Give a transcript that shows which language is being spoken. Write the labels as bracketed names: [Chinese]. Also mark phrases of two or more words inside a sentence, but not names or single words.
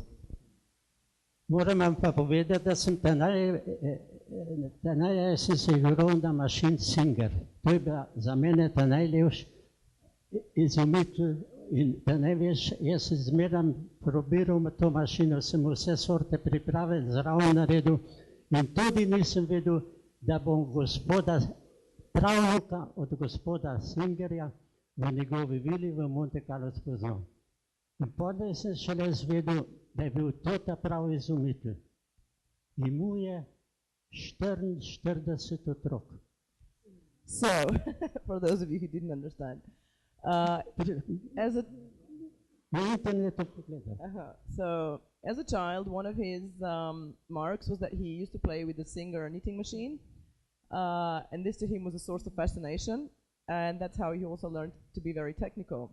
[Slovenian] Moram vam pa povedati, da sem sem se igral na mašin Singer. To je bila za mene ta najlepši izumitelj in da ne veš, jaz sem zmeraj probiral to mašino, sem vse sorte priprave zraven naredil in tudi nisem vedel, da bom gospoda pravnika od gospoda Singerja v njegovi vili v Monte Carlo spoznal. In potem sem šele zvedel, da je bil to ta pravi izumitelj. Imel je 44 otrok. [English] So, for those of you who didn't understand, so as a child, one of his marks was that he used to play with the Singer knitting machine, and this to him was a source of fascination, and that's how he also learned to be very technical.